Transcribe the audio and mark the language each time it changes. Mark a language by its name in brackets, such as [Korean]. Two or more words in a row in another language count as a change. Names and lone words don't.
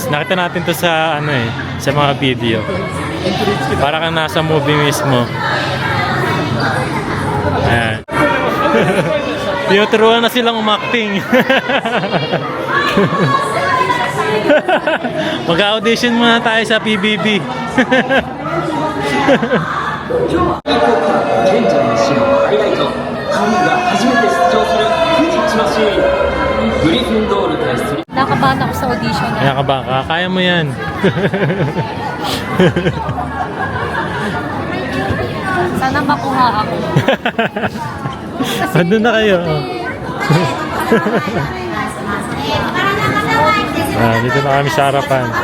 [Filipino] Nakita natin to sa ano eh, sa mga video. Para kang nasa movie mismo. Ayan. Tinuturuan na silang umakting. Mag-audition muna tayo sa PBB. [Japanese] 賢者の石のハイライトハリーが初めて出場するクィディッチマシーングリフィンドール対スリ [Filipino] Nakabahan ako sa audition. Kaya ka ba? Kaya mo yan. Sana makuha ako. Andun na kayo. Dito na kami sa harapan.